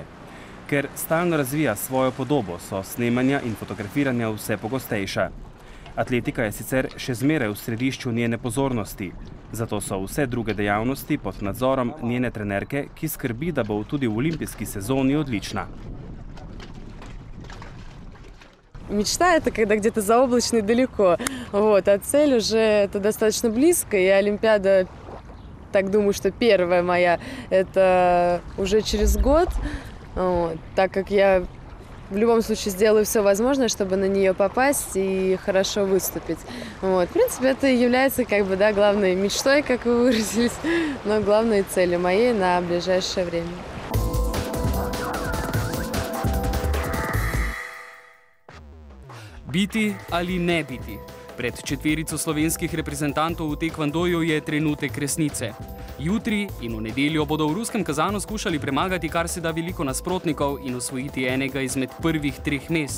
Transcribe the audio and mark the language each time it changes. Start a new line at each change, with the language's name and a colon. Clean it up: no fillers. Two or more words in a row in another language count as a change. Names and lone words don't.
Slovenian: Ker stalno razvija svojo podobo, so snemanja in fotografiranja vse pogostejša. Atletika je sicer še zmeraj v središču njene pozornosti, zato so vse druge dejavnosti pod nadzorom njene trenerke, ki skrbi, da bo tudi v olimpijski sezoni odlična.
Russian: Мечта – это когда где-то заоблачно и далеко, вот, а цель уже это достаточно близко, и Олимпиада, так думаю, что первая моя, это уже через год, вот, так как я в любом случае сделаю все возможное, чтобы на нее попасть и хорошо выступить. Вот, в принципе, это является как бы, да, главной мечтой, как вы выразились, но главной целью моей на ближайшее время.
Slovenian: Biti ali ne biti? Pred četverico slovenskih reprezentantov v tekvandoju je trenutek resnice. Jutri in v nedeljo bodo v ruskem Kazanu skušali premagati kar se da veliko nasprotnikov in osvojiti enega izmed prvih 3 mest.